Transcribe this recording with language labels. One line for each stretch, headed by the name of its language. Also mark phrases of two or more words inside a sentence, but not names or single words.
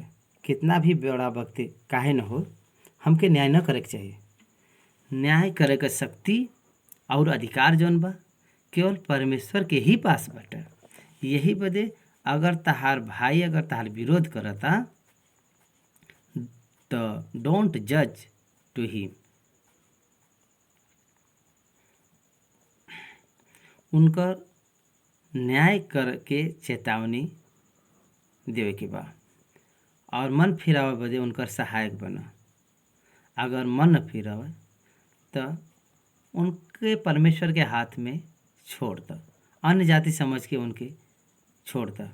Bhojpuri: कितना भी बड़ा व्यक्ति काहे न हो, हमके न्याय न करे के चाहिए। न्याय करे के शक्ति और अधिकार जौन बा केवल परमेश्वर के ही पास बाटे। यही बदे अगर तहार भाई अगर तहार विरोध करता तो
English: don't judge to him,
Bhojpuri: उनकर न्याय करके चेतावनी देवे के बा और मन फिरावे बदे उनकर सहायक बना। अगर मन न फिरावे तो उनके परमेश्वर के हाथ में छोड़ द, अन्य जाति समझ के उनके छोड़ द।